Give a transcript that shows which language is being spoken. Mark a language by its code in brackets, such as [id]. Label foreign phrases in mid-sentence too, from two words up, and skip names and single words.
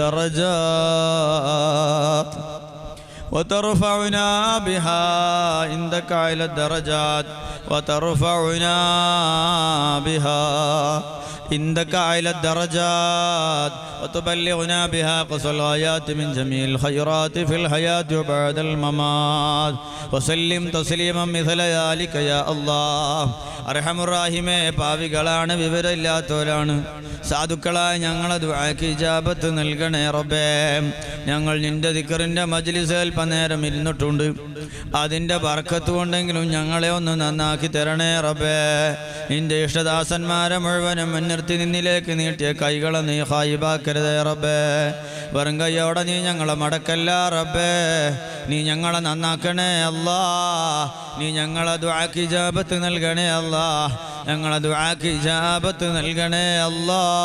[ar] الدرجات وترفعنا بها عندك إلى الدرجات وترفعنا بها عندك أعلى الدرجات وتبلغنا بها قصى الغايات من جميع الخيرات في الحياة وبعد الممات وسلم تسليما مثل ذلك يا الله [ml] അർഹമുറാഹിമേ പാവികളാണ് വിവരമില്ലാത്തവരാണ് സാധുക്കളായ ഞങ്ങളെ ദുആക്ക് ഇജാബത്ത് നൽകണേ റബ്ബേ ഞങ്ങൾ നിന്റെ ദിക്റിന്റെ മജ്ലിസിൽ അല്പനേരം ഇരുന്നിട്ടുണ്ട് അതിൻ്റെ ബർക്കത്ത് കൊണ്ടെങ്കിലും ഞങ്ങളെ ഒന്ന് നന്നാക്കി തരണേ റബ്ബേ നിന്റെ ഇഷ്ടദാസന്മാരെ മുഴുവനും മുൻനിർത്തി നിന്നിലേക്ക് നീട്ടിയ കൈകളെ നീ ഖായിബാക്കരുതേ റബ്ബേ വെറും കൈയോടെ നീ ഞങ്ങളെ മടക്കല്ല റബ്ബേ നീ ഞങ്ങളെ നന്നാക്കണേ അല്ലാ നീ ഞങ്ങളെ ദുആക്ക് ഇജാബത്ത് നൽകണേ അല്ലാ ഞങ്ങളെ ദുആക്ക് ഇജാബത്ത് നൽകണേ അല്ലാ